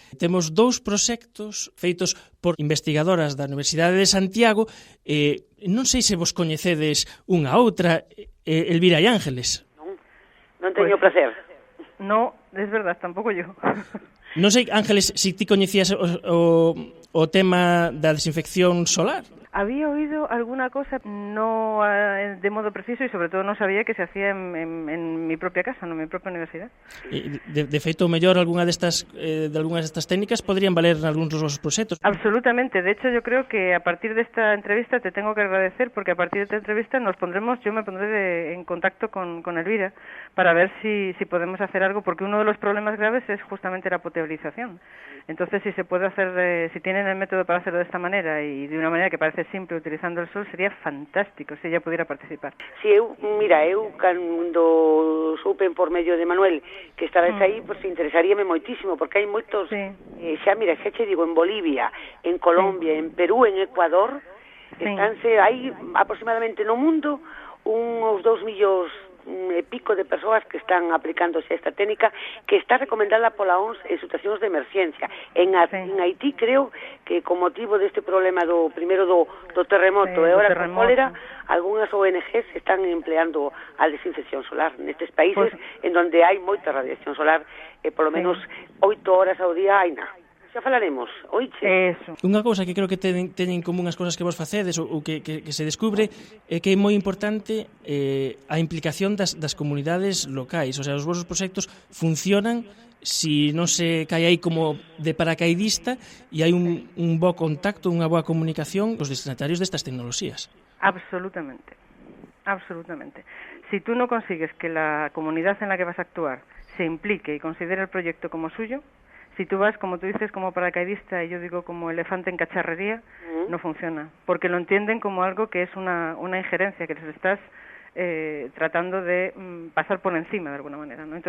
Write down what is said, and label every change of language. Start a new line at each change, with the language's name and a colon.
Galician: Temos 2 proxectos feitos por investigadoras da Universidade de Santiago, non sei se vos coñecedes unha a outra, Elvira e Ángeles. Non teño placer.
Spanish: No, es verdad,
Galician: tampouco
Spanish: yo.
Galician: Non sei, Ángeles, se ti coñecías o tema da desinfección solar.
Spanish: Había oído alguna cosa, no de modo preciso, y sobre todo no sabía que se hacía en mi propia casa, en mi propia universidad.
Galician: De feito, o mellor, algunhas destas técnicas podrían valer en algúns dos vosos proxectos. Absolutamente.
Spanish: De hecho, yo creo que a partir de esta entrevista te tengo que agradecer, porque a partir de esta entrevista yo me pondré en contacto con Elvira para ver si podemos hacer algo, porque uno de los problemas graves es justamente la potabilización. Entonces, si se puede hacer, si tienen el método para hacerlo de esta manera y de una manera que parece simple, utilizando el sol, sería fantástico se ella pudiera participar.
Galician: Si eu cando supen por medio de Manuel que estabas aí, pues interesaríame moitísimo, porque hai moitos, xa che digo, en Bolivia, en Colombia, en Perú, en Ecuador, hai aproximadamente no mundo uns 2 millóns e pico de persoas que están aplicándose esta técnica que está recomendada pola OMS en situacións de emerxencia. En Haití creo que con motivo deste problema do terremoto e agora con cólera, algunhas ONGs están empleando a desinfección solar nestes países en donde hai moita radiación solar e polo menos 8 horas ao día hai nada. Xa falaremos, oiche.
Spanish: Eso.
Galician: Unha cousa que creo que teñen en común as cousas que vos facedes ou que se descubre é que é moi importante a implicación das comunidades locais. O sea, os vosos proxectos funcionan si non se cae aí como de paracaidista e hai un bo contacto, unha boa comunicación cos destinatarios destas tecnoloxías.
Spanish: Absolutamente. Si tú no consigues que la comunidad en la que vas a actuar se implique y considere el proyecto como suyo, si tú vas, como tú dices, como paracaidista y yo digo como elefante en cacharrería, no funciona, porque lo entienden como algo que es una injerencia, que les estás tratando de pasar por encima de alguna manera, ¿no?